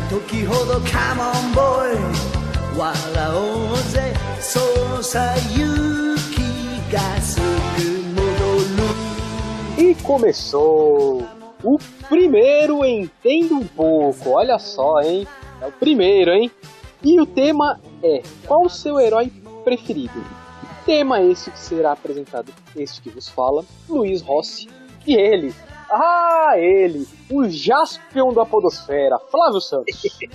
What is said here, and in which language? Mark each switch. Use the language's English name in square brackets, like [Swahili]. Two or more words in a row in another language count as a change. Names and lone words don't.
[Japanese] きほど [English] come on boy [Japanese] 笑おうぜそうさ勇気がすぐ戻る [Portuguese] E começou o primeiro Entenda um Pouco, olha só, hein? É o primeiro, hein? E o tema é: qual o seu herói preferido? Tema esse que será apresentado, este que vos fala, Luiz Rossi, e ele, o Jaspion da podosfera, Flávio Santos.